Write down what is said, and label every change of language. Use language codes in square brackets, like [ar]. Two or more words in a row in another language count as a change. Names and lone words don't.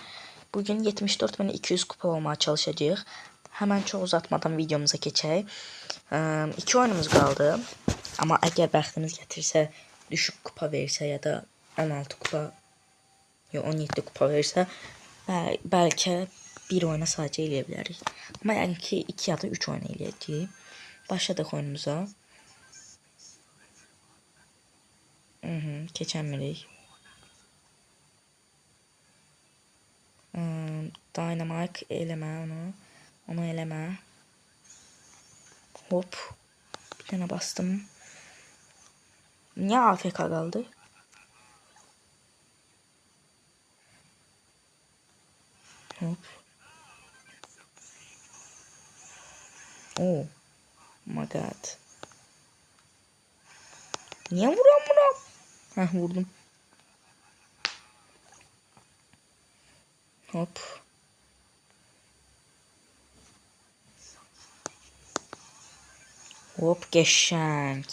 [tr] Bugün 74.200 kupa olmaya çalışacağız. Hemen çok uzatmadan videomuza geçelim. 2 oyunumuz kaldı. Ama eğer [az] bəxtimiz gətirsə, [tr] düşük kupa versə ya da 16 kupa ya 17 kupa versə, belki bir oyuna sadece [az] eləyə bilərik. Amma yəni ki 2 ya da 3 oyun eləyəcəyik. Başladıq oyunumuza. Keçəmirik. [tr] Dynamite eleme onu. Onu eleme. Hop. Bir tane bastım. Niye AFK kaldı? Hop. [en] Oh my god. [tr] Niye vuram buna? Heh, vurdum. Hop. Hop geçenk.